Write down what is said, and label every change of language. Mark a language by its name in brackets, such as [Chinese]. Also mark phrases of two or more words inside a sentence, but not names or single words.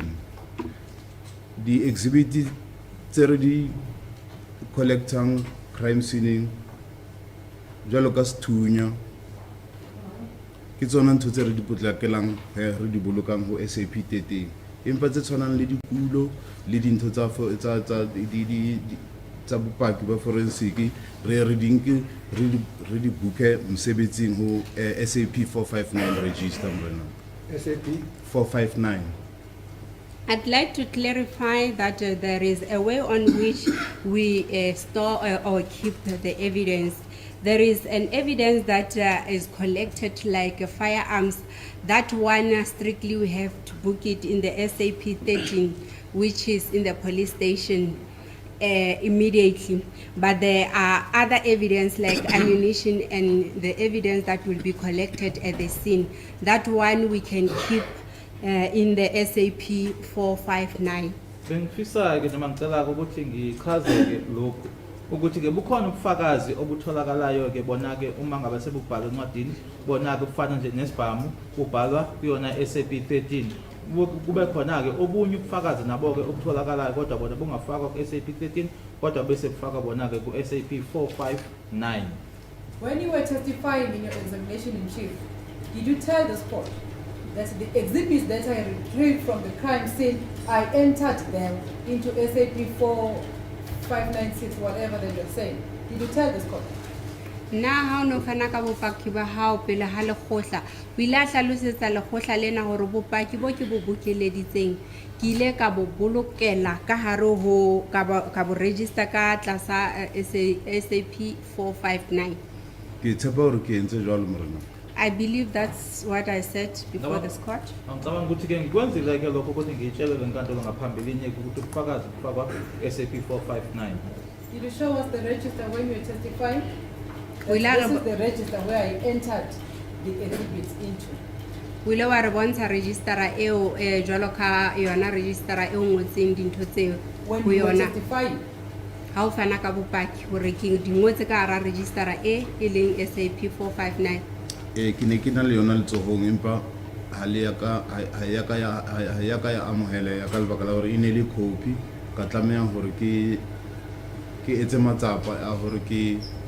[Southern Sotho] Di exhibit tse re di collectang [English] crime scene [Southern Sotho] jwalo ka sethunya ke tsona ntho tse re di potlakelang re di bolokang ho SAP 13, empa tse tshwanang le dikulo le dintho tsa bopaki ba forensic re di buke mosebetsing ho SAP 459 register mrena. SAP 459. [English] I'd like to clarify that there is a way on which we store or keep the evidence. There is an evidence that is collected like firearms. That one strictly we have to book it in the SAP 13, which is in the police station immediately. But there are other evidence like ammunition and the evidence that will be collected at the scene. That one we can keep in the SAP 459. [Zulu] Bengifisa ke noma ngicela ukuthi ngichaze ke lokho ukuthi ke bukhona ubufakazi obutholakalayo ke bona ke uma ngabe sebubhala encwadini bona ke kufana nje nesibhamu kubhalwa kuyona SAP 13 kube khona ke obunye ubufakazi nabo ke obutholakalayo kodwa bona bungafakwa ku SAP 13 kodwa bese kufaka bona ke ku SAP 459. [English] When you were testifying in your examination in chief, did you tell this court that the exhibits that I retrieved from the crime scene, I entered them into SAP 4596, whatever that you're saying? Did you tell this court? [Southern Sotho] Na ha no fana ka bopaki ba hao pele ha lekgotla o ile a hlalosetsa lekgotla lena hore bopaki bo ke bo bokeleditseng ke ile ka bo bolokela ka hare ho ka bo register ka tlasa SAP 459. Ke tshepa hore ke entse jwalo morena. [English] I believe that's what I said before this court. [Zulu] Ngicabanga ukuthi ke ngikwenzile ke lokho ukuthi ngiyitshelele inkantolo ngaphambilini ukuthi ubufakazi bufakwa SAP 459. [English] Did you show us the register when you were testifying? We That learn this is the register where I entered the exhibits into. [Southern Sotho] O ile wa re bontsha registera eo jwalo ka yona registera eo ngotseng dintho tseo [English] When [Southern Sotho] ho [English] you were [Southern Sotho] yona [English] testifying, [Southern Sotho] ha o fana ka bopaki hore ke di ngotse ka hara registera e leng SAP 459. Ke ne ke na le yona letsohong empa ha ya ka ya amohele ya ka lebaka la hore e ne le copy ka tlameha hore ke etse matsapa a hore ke